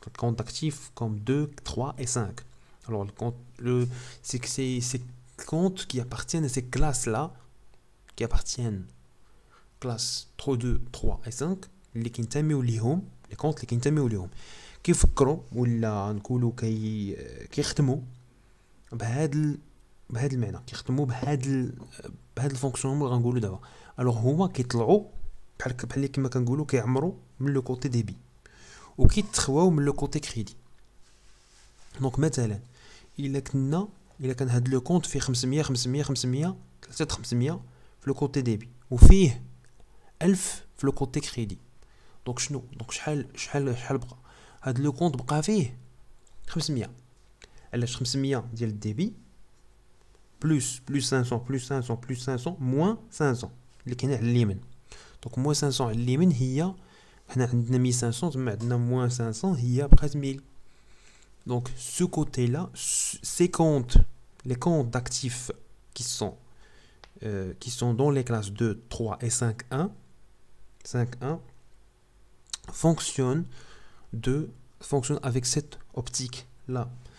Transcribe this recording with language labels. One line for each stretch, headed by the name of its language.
French: Les comptes d'actifs comme 2, 3 et 5. Alors, c'est que ces comptes qui appartiennent à ces classes-là, qui appartiennent classe 3, 2, 3 et 5, les comptes
Arabic: اللي كينتميو ليهم كيفكروا ولا نقولوا كيخدموا بهذا المعنى، كيخدموا بهذا الفونكسيونمون اللي غنقولوا دابا. الوغ هما كيطلعوا بحال كما كنقولوا كيعمروا من لو كوتي ديبي وكيتخواو من لو كوتي كريدي. دونك مثلا الا كان هاد لو كونت فيه 500 500 500 500 في لو كوتي ديبي وفيه 1000 في لو كوتي كريدي. دونك شنو؟ دونك شحال بقى؟ هاد لو كونت بقى فيه 500. علاش 500 ديال الديبي بلس 500 بلس 500 بلس 500 موان 500 اللي كاينه على اليمين. دونك موان 500 على اليمين هي هنا عندنا 1500 ثم عندنا موان 500 هي بقات 1000.
French: Donc ce côté-là, ces comptes, les comptes d'actifs qui sont dans les classes 2, 3 et 5.1 fonctionnent avec cette optique-là.